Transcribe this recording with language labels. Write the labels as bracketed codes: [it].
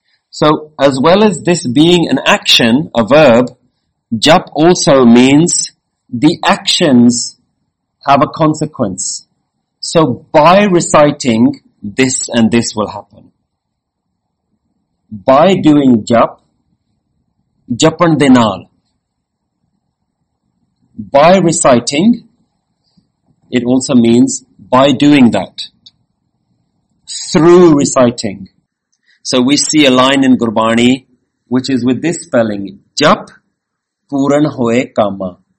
[en] So, as well as this being an action, a verb, jap also means the actions have a consequence. So, by reciting, this and this will happen. By doing [pa] ਜਪ, ਜਪਣ ਦੇ ਨਾਲ. [en] By reciting, it also means by doing that. Through reciting. So we see a line in Gurbani, which is with this spelling, [pa] jap puran hoye kama.